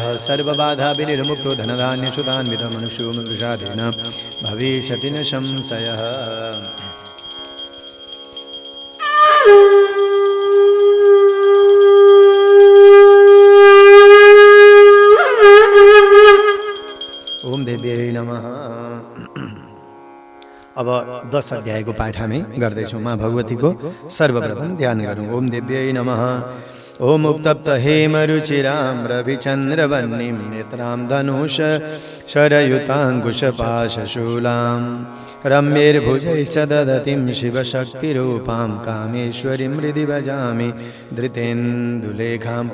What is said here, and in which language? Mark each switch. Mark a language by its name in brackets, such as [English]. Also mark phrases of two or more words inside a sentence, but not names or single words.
[Sanskrit] सर्वबाधा विनिर्मुक्तो धनधान्यसुतान्वितो मनुष्यो मृषाधीन भविष्यति न संशयः। ओम देव्यै नमः। [Nepali] अब 10 अध्यायको पाठ हामी गर्दैछौँ। माँ भगवतीको सर्वप्रथम ध्यान गरौँ। [Sanskrit] ओम देव्यै नमः। ओम उत्तप्त हेमरुचिरां रविचन्द्रवह्निं नेत्रां धनुष शरयुताङ्कुशपाशशूलां रम्यैर्भुजैश्च ददतिं शिवशक्तिरूपां कामेश्वरीं हृदि भजामि धृतेन्दुलेखाम्।